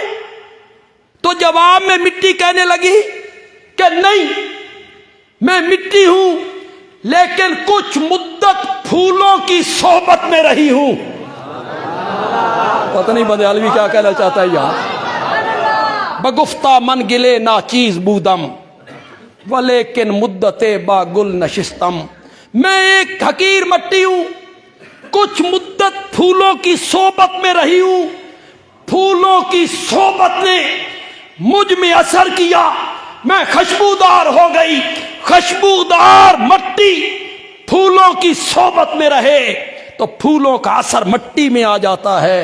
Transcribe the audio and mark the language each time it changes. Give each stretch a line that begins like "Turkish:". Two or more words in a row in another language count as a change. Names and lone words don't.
Urdu: تو جواب میں مٹی کہنے لگی کہ نہیں، میں مٹی ہوں لیکن کچھ مدت پھولوں کی صحبت میں رہی ہوں۔ پتہ نہیں بدیالوی کیا کہنا چاہتا ہے یار۔
Persian: بگفتہ من گلے ناچیز بودم، ولیکن مدت با گل نشستم،
Urdu: میں ایک حقیر مٹی ہوں، کچھ مدت پھولوں کی صحبت میں رہی ہوں، پھولوں کی صحبت نے مجھ میں اثر کیا، میں خوشبودار ہو گئی۔ خوشبودار مٹی پھولوں کی صحبت میں رہے تو پھولوں کا اثر مٹی میں آ جاتا ہے۔